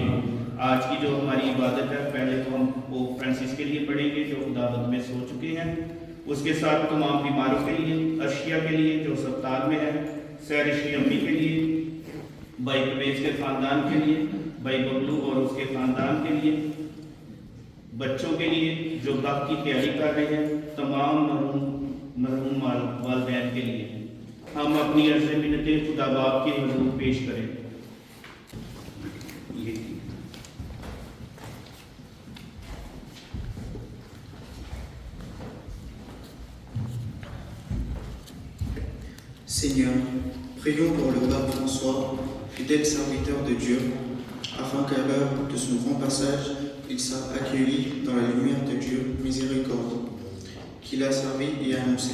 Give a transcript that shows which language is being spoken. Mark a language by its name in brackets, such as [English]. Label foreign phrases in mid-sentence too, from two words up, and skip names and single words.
[Urdu] آج کی جو ہماری عبادت ہے, پہلے تو ہم پوپ فرانسس کے لیے پڑھیں گے جو خداوند میں سو چکے ہیں, اس کے ساتھ تمام بیماروں کے لیے, ارشیا کے لیے جو اسپتال میں ہے, سیرشی امی کے لیے, بھائی پرویز کے خاندان کے لیے, بھائی ببلو اور اس کے خاندان کے لیے, بچوں کے لیے جو دف کی تیاری کر رہے ہیں, تمام مرحوم والدین کے لیے. ہم اپنی عرض منتیں خدا باپ کے حضور پیش کریں. [French] Seigneur, prions pour le pape François, fidèle serviteur de Dieu, afin qu'à l'heure de son grand passage, il soit accueilli dans la lumière de Dieu miséricordieux, qu'il a servi et annoncé.